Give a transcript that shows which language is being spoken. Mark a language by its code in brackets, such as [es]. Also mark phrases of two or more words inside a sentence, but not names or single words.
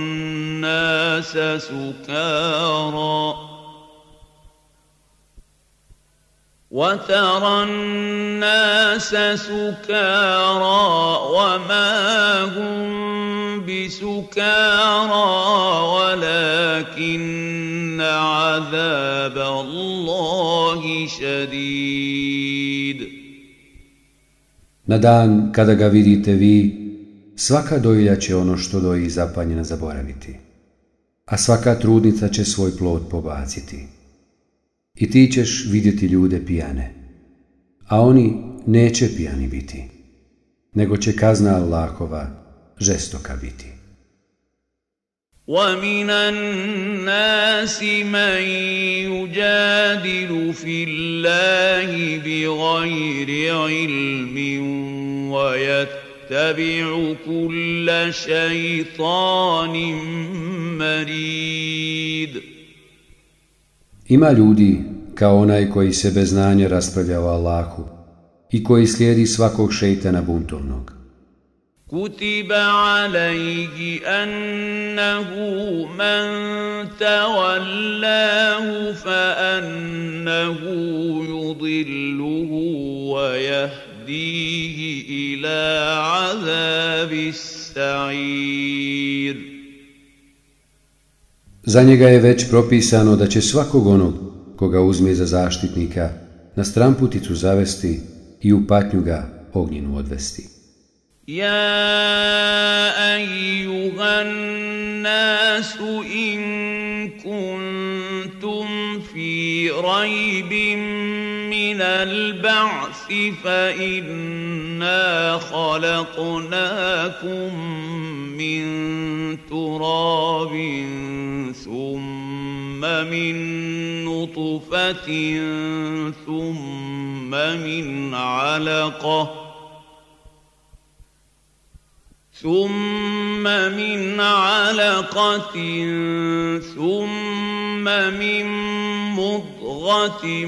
[ar] الناس سكارى وما هم بسكارى ولكن عذاب الله شديد. [bs] Na dan kada ga vidite vi, svaka dojilja će ono što doji zapanjena zaboraviti, a svaka trudnica će svoj plod pobaciti. I ti ćeš vidjeti ljude pijane, a oni neće pijani biti, nego će kazna Allahova žestoka biti. [ar] وَمِنَ النَّاسِ مَن يُجَادِلُ فِي اللَّهِ بِغَيْرِ عِلْمٍ وَيَتَّبِعُ كُلَّ شَيْطَانٍ مَرِيدٍ. [bs] Ima ljudi kao onaj koji se bez znanja raspravlja o Allahu i koji slijedi svakog šejtana buntovnog. [ar] كُتِبَ عَلَيْهِ أَنَّهُ مَن تَوَلَّاهُ فَأَنَّهُ يُضِلُّهُ وَيَهْدِيهِ إِلَى عَذَابِ السَّعِيرِ. [bs] Za njega je već propisano da će svakog onog koga uzme za zaštitnika na stramputicu zavesti i u patnju ga ognjenu odvesti. [ar] يا أيها الناس إن كنتم في ريب من البعث فإنا خلقناكم من تراب ثم من نطفة ثم من علقة ثم من مضغة